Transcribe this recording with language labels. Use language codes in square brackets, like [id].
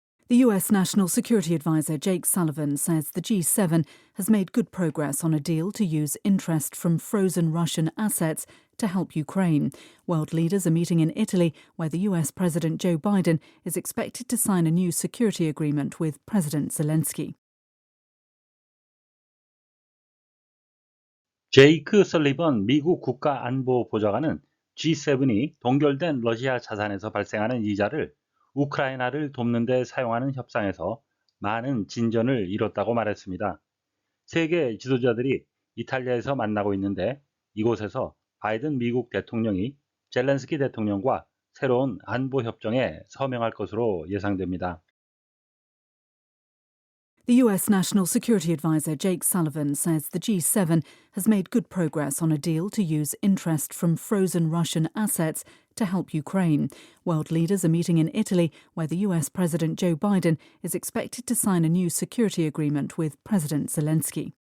[en] The US National Security Advisor Jake Sullivan says the G7 has made good progress on a deal to use interest from frozen Russian assets to help Ukraine. World leaders are meeting in Italy, where the US President Joe Biden is expected to sign a new security agreement with President Zelensky. [ko] 제이크 설리번 미국 국가안보보좌관은 G7이 동결된 러시아 자산에서 발생하는 이자를 우크라이나를 돕는 데 사용하는 협상에서 많은 진전을 이뤘다고 말했습니다. 세계 지도자들이 이탈리아에서 만나고 있는데 이곳에서 바이든 미국 대통령이 젤렌스키 대통령과 새로운 안보 협정에 서명할 것으로 예상됩니다. [en] The US National Security Advisor Jake Sullivan says the G7 has made good progress on a deal to use interest from frozen Russian assets to help Ukraine. World leaders are meeting in Italy, where the US President Joe Biden is expected to sign a new security agreement with President Zelensky.